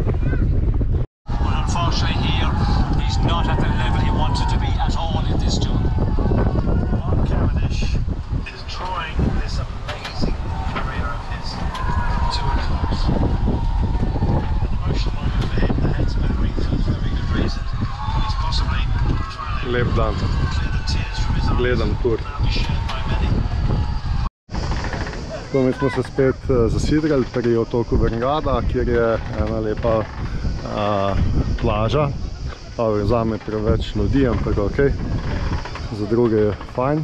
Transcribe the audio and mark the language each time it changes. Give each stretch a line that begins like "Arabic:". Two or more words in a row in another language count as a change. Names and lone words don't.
English: Unfortunately here, he's not at the level he wanted to be at all in this tour. Mark Cavendish is drawing this amazing career of his to a close. An emotional moment for him, the head's been ring for very good reason. He's possibly
Slovenian: Lep dan, gledam tur. Tako, mi smo se spet zasidrali pri otoku Vrngada, kjer je ena lepa plaža. Zame je preveč ljudi, ampak ok, za druge je fajn.